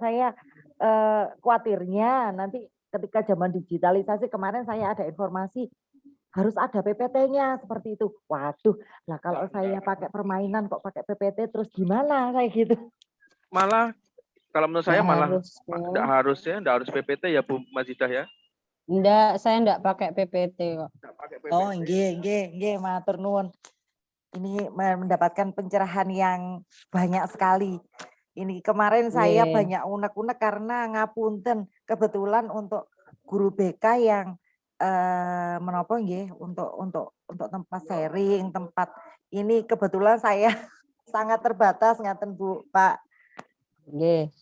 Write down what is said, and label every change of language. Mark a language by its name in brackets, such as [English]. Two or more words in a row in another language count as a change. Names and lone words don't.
[Indonesian] Saya khawatirnya nanti ketika zaman digitalisasi kemarin saya ada informasi harus ada PPT-nya seperti itu. Waduh, lah kalau saya pakai permainan kok pakai PPT terus gimana kayak gitu. Malah kalau menurut saya enggak harus PPT ya Bu Mazidah ya. Enggak, saya enggak pakai PPT kok. [Javanese] Oh, nggih, matur nuwun. [Indonesian] Ini mendapatkan pencerahan yang banyak sekali. Ini kemarin saya banyak unek-unek karena ngapunten kebetulan untuk guru BK yang untuk tempat sharing, tempat ini kebetulan saya sangat terbatas ngaten Bu, Pak.